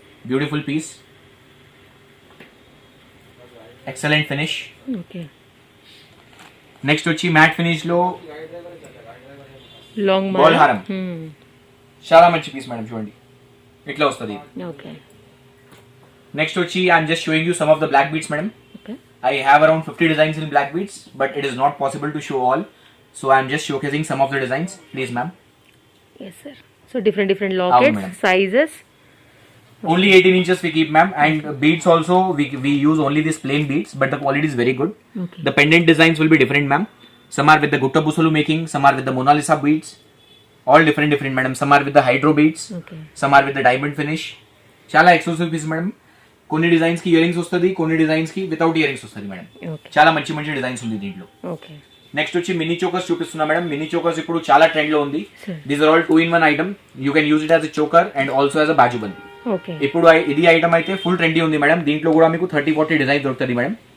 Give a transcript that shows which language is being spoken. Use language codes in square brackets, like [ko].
[en] Beautiful piece, excellent finish. Okay, [te] next వచ్చి mat finish లో [en] long [te] ball హారం. చాలా మంచి పీస్ మేడం. చూడండి ఇట్లా వస్తుంది. ఓకే, నెక్స్ట్ వచ్చి [en] I'm just showing you some of the black beads madam. Okay, I have around 50 designs in black beads, but it is not possible to show all. So I am just showcasing some of the designs. Please, ma'am. yes sir. So different lockets, madam. sizes. Only 18 inches we keep, ma'am. And beads also, we use only these plain beads, but the quality is very good. Okay. The pendant designs will be different, ma'am. Some are with the Gutta Busulu making, some are with the Mona Lisa beads. All different, madam. Some are with the hydro beads. Okay. Some are with the diamond finish. [te] చాలా exclusive piece madam. కొన్ని designs కి ear rings వస్తుంది, కొన్ని designs కి without ear rings వస్తుంది madam. చాలా మంచి designs ఉంది దీంట్లో. ఓకే, నెక్స్ట్ వచ్చి మినీ చోకర్స్ చూపిస్తున్నా మేడం. మినీ చోకర్స్ ఇప్పుడు చాలా ట్రెండ్ లో ఉంది. [en] These are all 2 in 1 item. You can use it as a choker and also as a bajubandi. Okay, [te] ఇప్పుడు ఇది ఐటమ్ అయితే ఫుల్ ట్రెండీ ఉంది మేడం. దీంట్లో కూడా మీకు 30-40 డిజైన్ దొరుకుతుంది మేడం.